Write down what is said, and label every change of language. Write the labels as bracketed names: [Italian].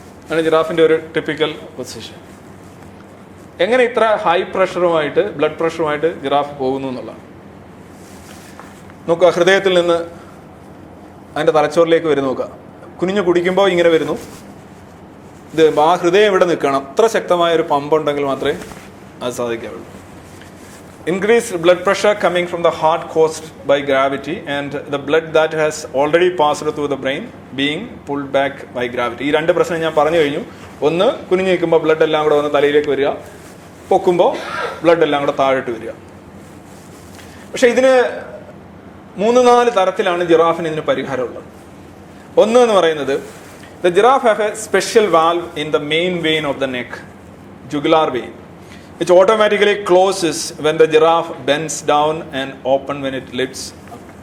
[Malayalam] ആണ് ജിറാഫിൻ്റെ ഒരു typical position. എങ്ങനെ ഇത്ര ഹൈ പ്രഷറുമായിട്ട് ബ്ലഡ് പ്രഷറുമായിട്ട് ജിറാഫ് പോകുന്നു എന്നുള്ളതാണ്. നോക്കുക, ഹൃദയത്തിൽ നിന്ന് അതിൻ്റെ തലച്ചോറിലേക്ക് വരും. നോക്കുക, കുനിഞ്ഞു കുടിക്കുമ്പോൾ ഇങ്ങനെ വരുന്നു. ഇത് ആ ഹൃദയം ഇവിടെ നിൽക്കണം. അത്ര ശക്തമായ ഒരു പമ്പ് ഉണ്ടെങ്കിൽ മാത്രമേ അത് സാധിക്കാവുള്ളൂ. [English] Increased blood pressure coming from the heart caused by gravity and the blood that has already passed through the brain being pulled back by gravity. [Malayalam] ഈ രണ്ട് പ്രശ്നം ഞാൻ പറഞ്ഞു കഴിഞ്ഞു. ഒന്ന്, കുനിഞ്ഞു നിൽക്കുമ്പോൾ ബ്ലഡ് എല്ലാം കൂടെ വന്ന് തലയിലേക്ക് വരിക, പൊക്കുമ്പോൾ ബ്ലഡ് എല്ലാം കൂടെ താഴോട്ട് വരിക. പക്ഷെ ഇതിന് 3-4 തരത്തിലാണ് ജിറാഫിന് ഇതിന് പരിഹാരമുള്ളത്. ഒന്ന് എന്ന് പറയുന്നത്, [English] The giraffe have a special valve in the main vein of the neck, jugular vein, which automatically closes when the giraffe bends down and open when it lifts up.